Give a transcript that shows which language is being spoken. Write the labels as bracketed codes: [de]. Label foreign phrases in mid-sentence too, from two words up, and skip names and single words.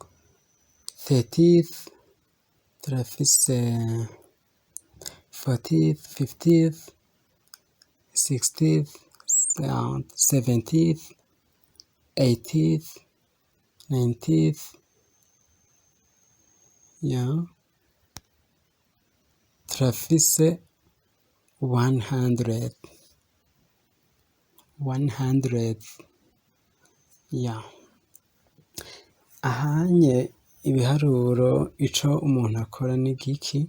[en] 30th, turafise 40th, 50th, 60th, 70th, 80th, 90th, yeah, turafise 100, yeah. [rn] Ahanye ibiharuro ico umuntu akora ni giki.